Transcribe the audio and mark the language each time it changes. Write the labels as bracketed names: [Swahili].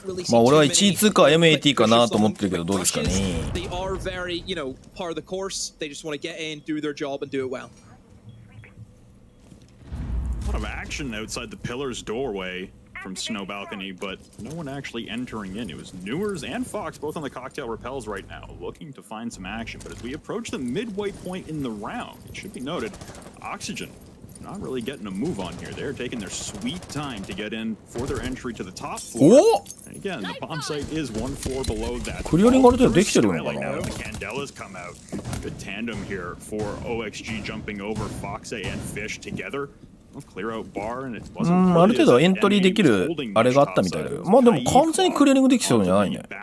[Japanese] まあ俺は1位通過 MAT かなと思ってるけどどうですかね。 [English] are very, you know, part of the course. They just want to get in, do their job, and do it well. A lot of action outside the Pillar's doorway from Snow Balcony, but no one actually entering in. It was Newers and Fox both on the cocktail rappels right now, looking to find some action. But as we approach the midway point in the round, it should be noted, Oxygen not really getting a move on here. They're taking their sweet time to get in for their entry to the top floor. And again, the bomb site is 1 floor below that. [Japanese] クリアリングある程度できてるのかな。 [English] The Candelas come out. Good tandem here for OXG jumping over FOXA and Fish together. Clear out bar and it wasn't [Japanese] ある程度エントリーできるあれがあったみたいだけど、まあでも完全にクリアリングできそうじゃないね。